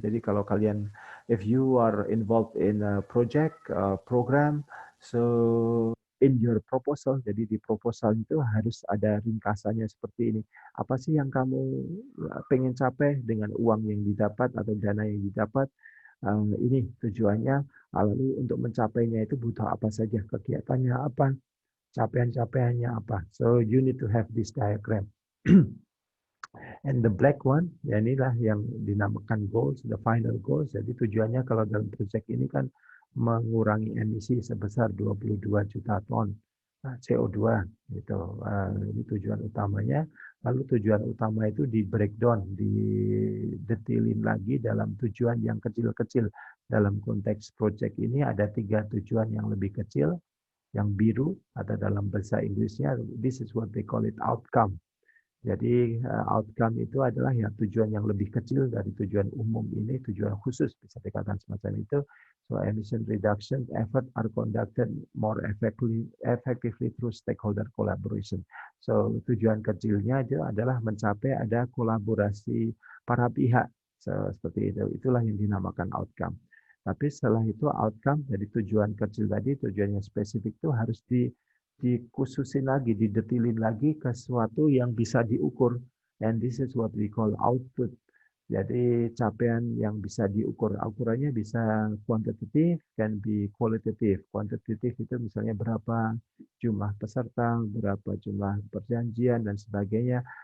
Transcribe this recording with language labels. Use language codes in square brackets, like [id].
[id] Jadi kalau kalian, [en] if you are involved in a project, program, so in your proposal, [id] jadi di proposal itu harus ada ringkasannya seperti ini. Apa sih yang kamu pengen capai dengan uang yang didapat atau dana yang didapat? Ini tujuannya. Lalu untuk mencapainya itu butuh apa saja, kegiatannya apa, capaian-capaiannya apa. [en] So you need to have this diagram. And the black one, [id] ya inilah yang dinamakan [en] goals, the final goals. [id] Jadi tujuannya kalau dalam proyek ini kan mengurangi emisi sebesar 22 juta ton CO2 gitu. Ini tujuan utamanya. Lalu tujuan utama itu di breakdown, didetilin lagi dalam tujuan yang kecil-kecil. Dalam konteks proyek ini ada 3 tujuan yang lebih kecil, yang biru atau dalam bahasa Inggrisnya [en] this is what they call it outcome. [id] Jadi outcome itu adalah ya tujuan yang lebih kecil dari tujuan umum ini, tujuan khusus bisa dikatakan semacam itu. [en] So emission reduction effort are conducted more effectively through stakeholder collaboration. [id] So tujuan kecilnya itu adalah mencapai ada kolaborasi para pihak. So, seperti itu. Itulah yang dinamakan outcome. Tapi setelah itu outcome dari tujuan kecil tadi, tujuan yang spesifik itu harus dikhususin lagi, didetilin lagi ke sesuatu yang bisa diukur. [en] And this is what we call output. [id] Jadi capaian yang bisa diukur. Ukurannya bisa kuantitatif, [en] can be qualitative. [id] Kuantitatif itu misalnya berapa jumlah peserta, berapa jumlah perjanjian, dan sebagainya.